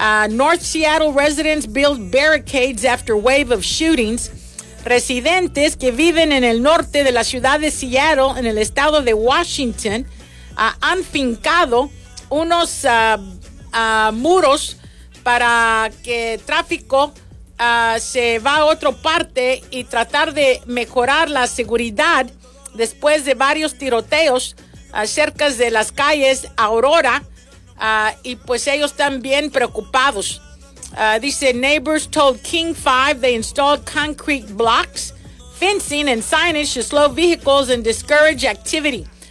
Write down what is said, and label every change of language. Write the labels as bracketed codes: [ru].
[en] North Seattle residents build barricades after wave of shootings. [es] Residentes que viven en el norte de la ciudad de Seattle, en el estado de Washington, han fincado unos muros para que tráfico se va a otra parte y tratar de mejorar la seguridad después de varios tiroteos cerca de las calles Aurora, y pues ellos están bien preocupados. [en] Dice, neighbors told King 5 they installed concrete blocks, fencing and signage to slow vehicles and discourage activity.